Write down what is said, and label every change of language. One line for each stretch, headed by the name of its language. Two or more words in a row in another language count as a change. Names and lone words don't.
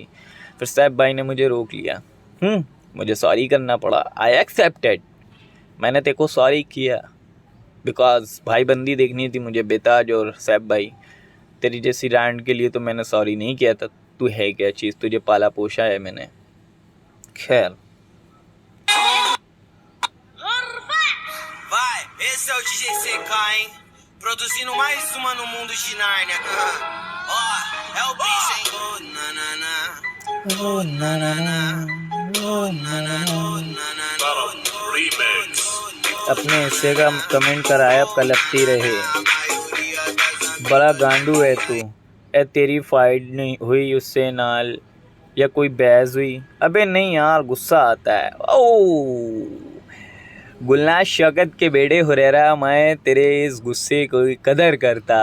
Hindi: फिर सैफ भाई ने मुझे रोक लिया, मुझे सॉरी करना पड़ा।
English: I accepted,
Hindi: मैंने तेरे को सॉरी किया, बिकॉज भाई बंदी देखनी थी मुझे बेताज और सैफ भाई। तेरी जैसी रैंड के लिए तो मैंने सॉरी नहीं किया था। तू है क्या चीज़, तुझे पाला पोषा है मैंने। खैर,
Portuguese: esse é o DJ CK, hein? Produzindo mais uma no mundo de Nárnia. Ó, é o bicho, hein? Oh, na na na. Oh, na na na. Oh, na na na. Remix.
Hindi: अपने हिस्से का कमेंट कराया, कलपती रहे। बड़ा गांडू है तू। ए तेरी फाइट नहीं हुई उससे नाल, या कोई बहस हुई? अबे नहीं यार, गुस्सा आता है। ओ गुलनाज शौकत के बेटे हुरैरा, मैं तेरे इस गुस्से को कदर करता।